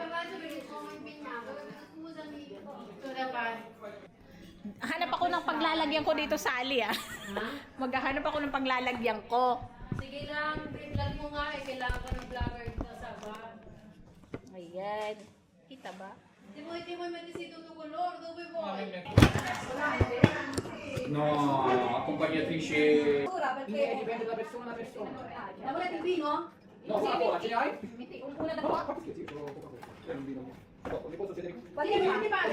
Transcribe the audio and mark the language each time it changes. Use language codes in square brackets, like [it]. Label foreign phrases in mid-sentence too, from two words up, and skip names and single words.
[tl] Hanap ako ng paglalagyan ko dito sa Ali ah. Maghahanap ako ng paglalagyan ko. Sige lang, vlog mo nga eh, kailangan ka ng vlogger dito sa bar. Ayan. Kita ba? [it] Di mo mettesito tu color, dove vuoi? No, accompagnatrice. Dipende da persona a persona. La volete il vino? No, Coca-Cola, ce ne hai? Una da qua? Scherzi, solo Coca-Cola. C'è un vino. No, mi posso sedere qui? Dove ti pare?